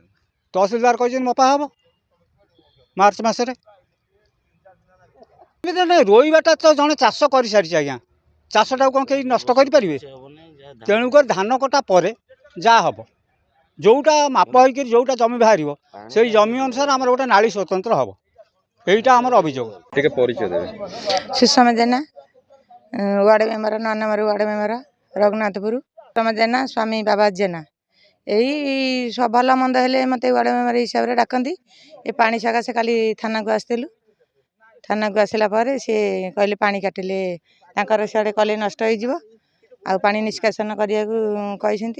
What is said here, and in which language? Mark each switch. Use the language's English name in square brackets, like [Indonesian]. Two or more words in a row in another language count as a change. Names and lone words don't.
[Odia] ତହସିଲଦାର କହିଛନ୍ତି ମପା ହେବ ମାର୍ଚ୍ଚ ମାସରେ। ରୋଇବାଟା ତ ଜଣେ ଚାଷ କରିସାରିଛି ଆଜ୍ଞା, ଚାଷଟାକୁ କ'ଣ କେହି ନଷ୍ଟ କରିପାରିବେ? ତେଣୁକରି ଧାନ କଟା ପରେ ଯାହା ହେବ, ଯେଉଁଟା ମାପ ହେଇକରି ଯେଉଁଟା ଜମି ବାହାରିବ, ସେଇ ଜମି ଅନୁସାରେ ଆମର ଗୋଟେ ନାଳି ସ୍ୱତନ୍ତ୍ର ହେବ। ଏଇଟା ଆମର ଅଭିଯୋଗ। ଟିକେ ପରିଚୟ ଦେବେ। ସୁଷମା ଜେନା, ୱାର୍ଡ଼ ମେମ୍ବର, 9 ନମ୍ବର ୱାର୍ଡ଼ ମେମ୍ବର, ରଘୁନାଥପୁର। ସୁଷମା ଜେନା, ସ୍ୱାମୀ ବାବା ଜେନା। ଏଇ ଭଲ ମନ୍ଦ ହେଲେ ମୋତେ ୱାର୍ଡ଼ ମେମ୍ବର ହିସାବରେ ଡାକନ୍ତି। ଏ ପାଣି ସକାଶେ କାଲି ଥାନାକୁ ଆସିଥିଲୁ। ଥାନାକୁ ଆସିଲା ପରେ ସେ କହିଲେ ପାଣି କାଟିଲେ ତାଙ୍କର ସିଆଡ଼େ କଲେ ନଷ୍ଟ ହେଇଯିବ, ଆଉ ପାଣି ନିଷ୍କାସନ କରିବାକୁ କହିଛନ୍ତି।